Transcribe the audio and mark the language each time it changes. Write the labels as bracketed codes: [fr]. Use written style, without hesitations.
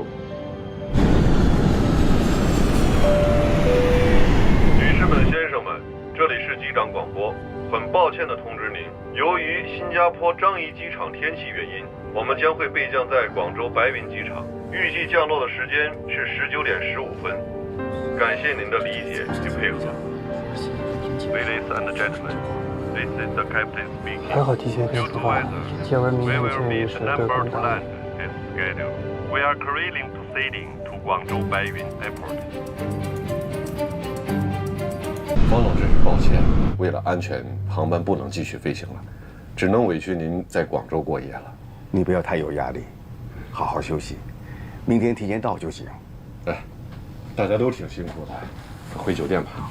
[zh] 女士们、先生们，这里是机长广播。很抱歉地通知您，由于新加坡樟宜机场天气原因，我们将会备降在广州白云机场，预计降落的时间是19点15分。感谢您的理解与配合。 [en] Ladies and gentlemen, this is the captain speaking. [zh] 还好提前可以出发，接完明天建议是对空打。 [en] We are currently proceeding to Guangzhou Baiyun Airport. [zh] 方总，真是抱歉，为了安全，航班不能继续飞行了，只能委屈您在广州过夜了。你不要太有压力，好好休息，明天提前到就行。哎，大家都挺辛苦的，回酒店吧。